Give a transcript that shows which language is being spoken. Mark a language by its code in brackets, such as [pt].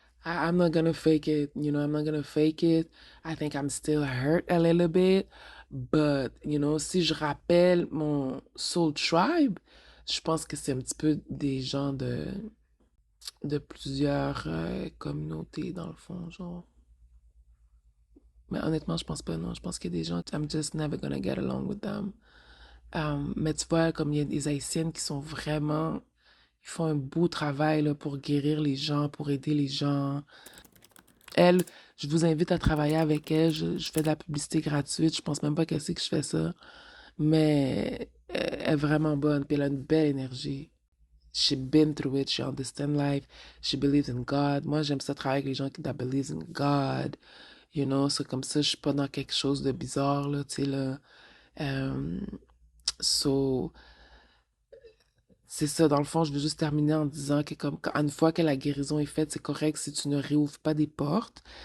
[en] I'm not gonna fake it, you know, I'm not gonna fake it. I think I'm still hurt a little bit, but, you know, [fr] si je rappelle mon soul tribe, je pense que c'est un petit peu des gens de plusieurs communautés, dans le fond, genre. Mais honnêtement, je pense pas, non. Je pense qu'il y a des gens, [en] I'm just never gonna get along with them. [fr] Mais tu vois, comme il y a des Haïtiennes qui sont vraiment, ils font un beau travail là, pour guérir les gens, pour aider les gens. Elle, je vous invite à travailler avec elle. Je fais de la publicité gratuite. Je pense même pas qu'elle sait que je fais ça. Mais elle est vraiment bonne, puis elle a une belle énergie. [en] She been through it, she understands life, she believes in God. [fr] Moi, j'aime ça travailler avec les gens qui [en] that believes in God. You know, [fr] c'est comme ça, je suis pas dans quelque chose de bizarre, là, tu sais, là. Euh, so, c'est ça, dans le fond, je veux juste terminer en disant que comme une fois que la guérison est faite, c'est correct si tu ne réouvres pas des portes.